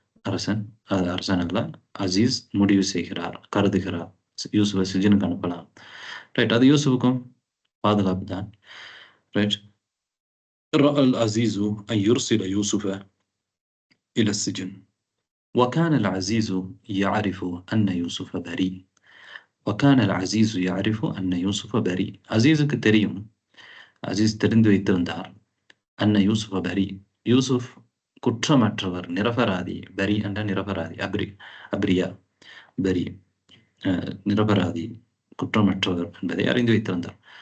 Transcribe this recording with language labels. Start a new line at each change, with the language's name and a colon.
Tamil: அரசன் அல்ல, அஸீஸ் முடிவு செய்கிறார், கருதுகிறார். யூசுஃபை சிஜினுக்கு அனுப்பலாம். ரைட்? அது யூசுஃபுக்கும் பாதுகாப்பு தான். ரைட்?
Arabic: ரஅல் அஸீஸு அன் யுர்சில யூசுஃப இல சிஜின் وكان العزيز يعرف أن يوسف بريء. وكان العزيز يعرف أن يوسف بريء.
Tamil: அஸீஸுக்கு தெரியும், அஸீஸ் தெரிந்து வைத்திருந்தார்,
Arabic: அன்ன யூசுஃப பரி,
Tamil: யூசுஃப் குற்றமற்றவர், நிரபராதி. பரி என்ற நிரபராதி, அப்ரியா, பரி நிரபராதி, குற்றமற்றவர் என்பதை அறிந்து வைத்திருந்தார்.